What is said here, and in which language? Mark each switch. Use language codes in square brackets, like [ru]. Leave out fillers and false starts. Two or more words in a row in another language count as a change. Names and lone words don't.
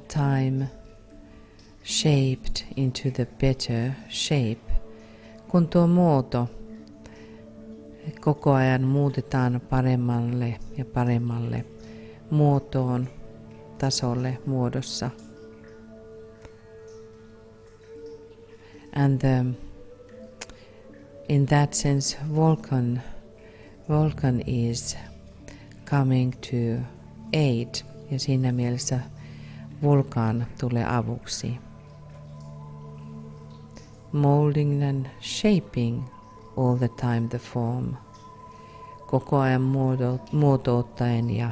[en] time shaped into the better shape, [fi] kun tuo muoto koko ajan muutetaan paremmalle ja paremmalle muotoon, tasolle, muodossa. [en] And in that sense, Vulcan is coming to aid, [fi] ja siinä mielessä Vulkan tulee avuksi. [en] Molding and shaping all the time the form. [fi] Koko ajan muotouttaen